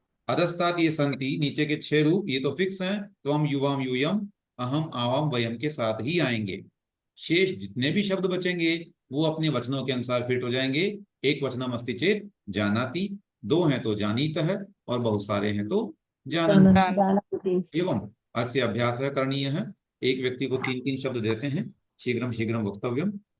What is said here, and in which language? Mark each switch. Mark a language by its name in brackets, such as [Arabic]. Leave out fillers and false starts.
[Sanskrit] अधस्तात् ये सन्ति, [Hindi] नीचे के 6 रूप, ये तो फिक्स हैं। त्वं, युवां, यूयं, अहम, आवाम, वयम के साथ ही आएंगे। शेष जितने भी शब्द बचेंगे वो अपने वचनों के अनुसार फिट हो जाएंगे। [Sanskrit] एक वचनम अस्ति चेत जानाति, [Hindi] 2 हैं तो जानीतः, और बहुत सारे हैं तो जानन्ति। [Sanskrit] एवं अस्य अभ्यासः करणीयः। [Hindi] एक व्यक्ति को 3-3 शब्द देते हैं, [Sanskrit] शीघ्रं शीघ्रं वक्तव्यं।